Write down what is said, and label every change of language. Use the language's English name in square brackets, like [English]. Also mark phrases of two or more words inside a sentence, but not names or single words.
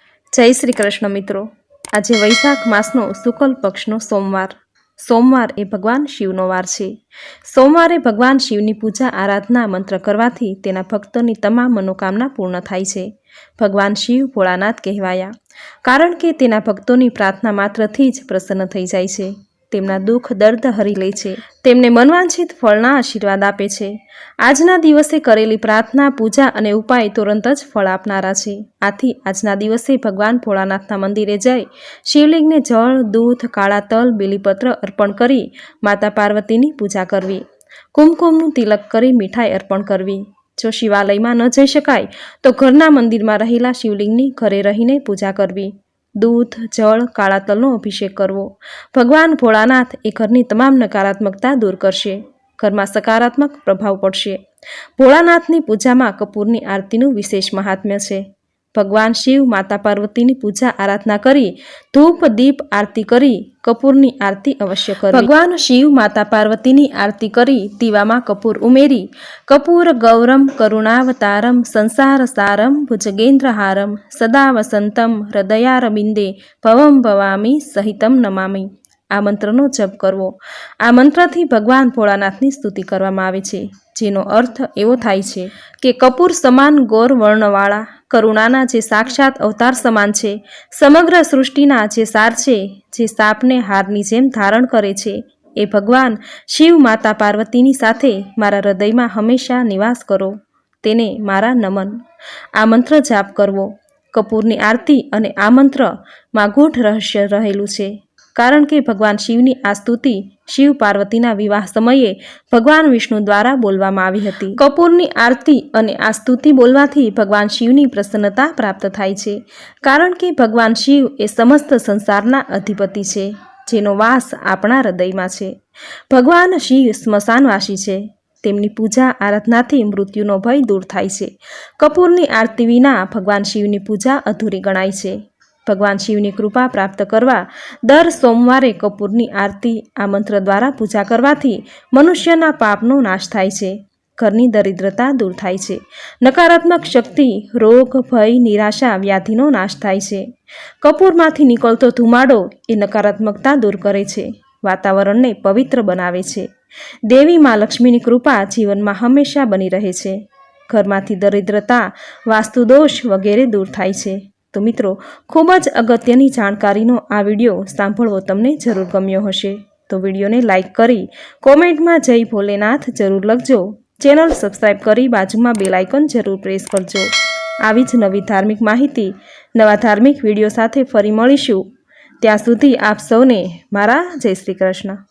[Gujarati] જય શ્રી કૃષ્ણ મિત્રો. આજ વૈશાખ માસનો શુક્લ પક્ષનો સોમવાર એ ભગવાન શિવનો વાર છે। સોમવારે ભગવાન શિવની પૂજા આરાધના મંત્ર કરવાથી તેના ભક્તોની તમામ મનોકામના પૂર્ણ થાય છે। ભગવાન શિવ ભોળાનાથ કહેવાયા કારણ કે તેના ભક્તોની પ્રાર્થના માત્રથી જ પ્રસન્ન થઈ જાય છે। તેમના દુખ દર્દ હરી લે છે, તેમને મનવાંછિત ફળના આશીર્વાદ આપે છે। આજના દિવસે કરેલી પ્રાર્થના પૂજા અને ઉપાય તુરંત જ ફળ આપનારા છે। આથી આજના દિવસે ભગવાન ભોળાનાથના મંદિરે જઈ શિવલિંગને જળ દૂધ કાળા તલ બીલીપત્ર અર્પણ કરી માતા પાર્વતીની પૂજા કરવી, કુમકુમનું તિલક કરી મીઠાઈ અર્પણ કરવી। જો શિવાલયમાં ન જઈ શકાય તો ઘરના મંદિરમાં રહેલા શિવલિંગની ઘરે રહીને પૂજા કરવી। દૂધ જળ કાળા તલનો અભિષેક કરવો। ભગવાન ભોળાનાથ એ ઘરની તમામ નકારાત્મકતા દૂર કરશે, ઘરમાં સકારાત્મક પ્રભાવ પડશે। ભોળાનાથની પૂજામાં કપૂરની આરતીનું વિશેષ મહાત્મ્ય છે। ભગવાન શિવ માતા પાર્વતીની પૂજા આરાધના કરી ધૂપ દીપ આરતી કરી કપૂરની આરતી અવશ્ય કરવી। ભગવાન શિવ માતા પાર્વતીની આરતી કરી દીવામાં કપૂર ઉમેરી [Sanskrit] कपूर गौरम करुणावतारम संसार सारम भुजगेन्द्रहारम सदा वसंतम हृदयारविंदे भवम भवामी सहितम नमामि [Gujarati] આ મંત્રનો જપ કરવો। આ મંત્રથી ભગવાન ભોળાનાથની સ્તુતિ કરવામાં આવે છે, જેનો અર્થ એવો થાય છે કે કપૂર સમાન ગૌર વર્ણવાળા કરુણાના જે સાક્ષાત અવતાર સમાન છે, સમગ્ર સૃષ્ટિના જે સાર છે, જે સાપને હારની જેમ ધારણ કરે છે, એ ભગવાન શિવ માતા પાર્વતીની સાથે મારા હૃદયમાં હંમેશા નિવાસ કરો, તેને મારા નમન। આ મંત્ર જાપ કરવો. કપૂરની આરતી અને આ મંત્રમાં ગૂઢ રહસ્ય રહેલું છે, કારણ કે ભગવાન શિવની આ સ્તુતિ શિવ પાર્વતીના વિવાહ સમયે ભગવાન વિષ્ણુ દ્વારા બોલવામાં આવી હતી। કપૂરની આરતી અને આ સ્તુતિ બોલવાથી ભગવાન શિવની પ્રસન્નતા પ્રાપ્ત થાય છે, કારણ કે ભગવાન શિવ એ સમસ્ત સંસારના અધિપતિ છે, જેનો વાસ આપણા હૃદયમાં છે। ભગવાન શિવ સ્મશાનવાસી છે, તેમની પૂજા આરાધનાથી મૃત્યુનો ભય દૂર થાય છે। કપૂરની આરતી વિના ભગવાન શિવની પૂજા અધૂરી ગણાય છે। ભગવાન શિવની કૃપા પ્રાપ્ત કરવા દર સોમવારે કપૂરની આરતી આ મંત્ર દ્વારા પૂજા કરવાથી મનુષ્યના પાપનો નાશ થાય છે, ઘરની દરિદ્રતા દૂર થાય છે, નકારાત્મક શક્તિ રોગ ભય નિરાશા વ્યાધિનો નાશ થાય છે। કપૂરમાંથી નીકળતો ધુમાડો એ નકારાત્મકતા દૂર કરે છે, વાતાવરણને પવિત્ર બનાવે છે। દેવી માં લક્ષ્મીની કૃપા જીવનમાં હંમેશા બની રહે છે। ઘરમાંથી દરિદ્રતા વાસ્તુદોષ વગેરે દૂર થાય છે। તો મિત્રો, ખૂબ જ અગત્યની જાણકારીનો આ વિડિયો સાંભળવો તમને જરૂર ગમ્યો હશે, તો વિડિયોને લાઇક કરી કૉમેન્ટ મેં જય ભોલેનાથ જરૂર લખજો। ચેનલ સબ્સ્ક્રાઇબ કરી બાજુમાં બેલ આઇકન જરૂર પ્રેસ કરજો। આવી જ નવી ધાર્મિક માહિતી નવા ધાર્મિક વિડિયો સાથે ફરી મળીશું। ત્યાં સુધી આપ સૌને મારા જય શ્રી કૃષ્ણ।